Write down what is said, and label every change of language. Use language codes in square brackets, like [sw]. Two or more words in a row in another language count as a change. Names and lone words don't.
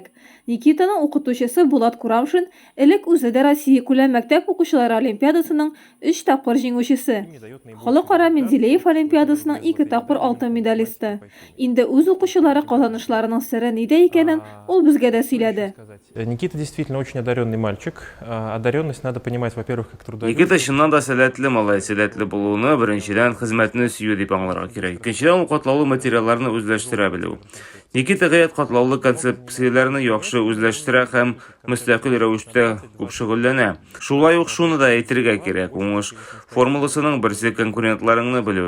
[tt] Никитаның укытучысы Булат Курамшин элек үзе дә Россия күләм мәктәп укучылары олимпиадасының 3 тапкыр җиңүчесе. Халыкара Менделеев олимпиадасының 2 тапкыр алтын медалисты. Инде үз укучылары казанышларының сыры нидә икәнен ул безгә дә сөйләде. [ru] Никита действительно очень одаренный мальчик. Одаренность надо понимать, во-первых, как трудовик. [tt] Никита чыннан да сәләтле малай, сәләтле булуны беренчедән хезмәтне сөю дип аңларга кирәк. Беренчеден ул катлаулы материалларны үзләштерә белү. Никита гаять катлаулы концепцияләрне яхшы үзләштерә һәм мөстәкыйль рәвештә күп шөгыльләнә. Шулай ук шуны да әйтергә кирәк. Уңыш формуласының берсе конкурентларыңны белү.